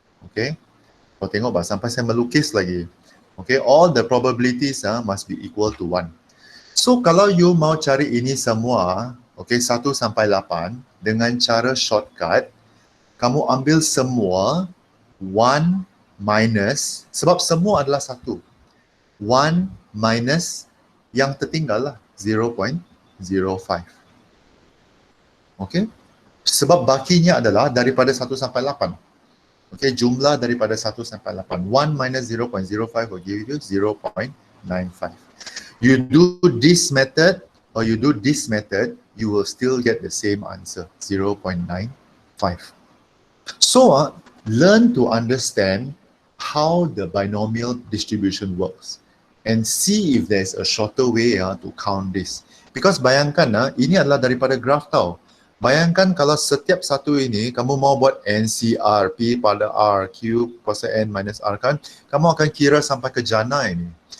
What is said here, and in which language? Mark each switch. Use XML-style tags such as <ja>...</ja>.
<ms>Okay, kau tengok sampai saya melukis lagi.</ms> <en>Okay, all the probabilities must be equal to 1.</en> <ms>So kalau you mau cari ini semua, okay, 1 sampai 8 dengan cara shortcut, kamu ambil semua 1 minus, sebab semua adalah 1. 1 minus yang tertinggal lah 0.05. Okay, sebab bakinya adalah daripada 1 sampai 8. Okay, jumlah daripada 1 sampai 8.</ms> <en>1 minus 0.05 will give you 0.95. You do this method or you do this method, you will still get the same answer, 0.95. So, learn to understand how the binomial distribution works and see if there's a shorter way to count this.</en> <ms>Because bayangkan, ini adalah daripada graph tau. Bayangkan kalau setiap satu ini kamu mau buat NCR, P pada R, Q kuasa N minus R kan, kamu akan kira sampai ke jana ini.</ms>